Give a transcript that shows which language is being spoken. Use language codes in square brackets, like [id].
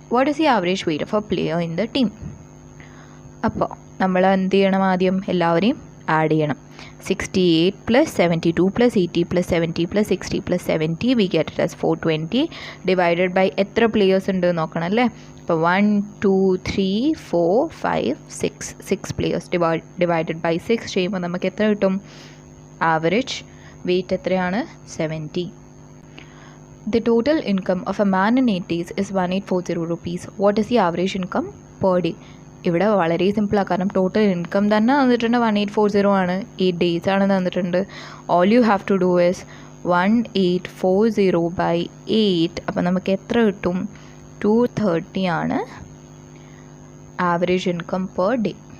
[en] What is the average weight of a player in the team? [ml] അപ്പോൾ നമ്മൾ എന്ത് ചെയ്യണം? ആദ്യം എല്ലാവരെയും ആഡ് ചെയ്യണം. [en] 68 plus 72 plus 80 plus 70 plus 60 plus 70 we get it as 420 divided by [ml] എത്ര പ്ലേയേഴ്സ് ഉണ്ട് നോക്കണം അല്ലേ. അപ്പോൾ 1 2 3 4 5 6 പ്ലേയേഴ്സ് ഡിവൈഡഡ് ബൈ 6 ചെയ്യുമ്പോൾ നമുക്ക് എത്ര കിട്ടും? ആവറേജ് വെയിറ്റ് എത്രയാണ്? 70. [en] The total income of a man in 80s is 1840 rupees. What is the average income per day? [ml] ഇവിടെ വളരെ സിമ്പിളാണ്, കാരണം ടോട്ടൽ ഇൻകം തന്നെ തന്നിട്ടുണ്ട് 1840 ആണ്, 8 ഡേയ്സ് ആണ് തന്നിട്ടുണ്ട്. [en] All you have to do is 1840 by 8. [ml] അപ്പം നമുക്ക് എത്ര കിട്ടും? 230 ആണ് ആവറേജ് ഇൻകം പെർ ഡേ.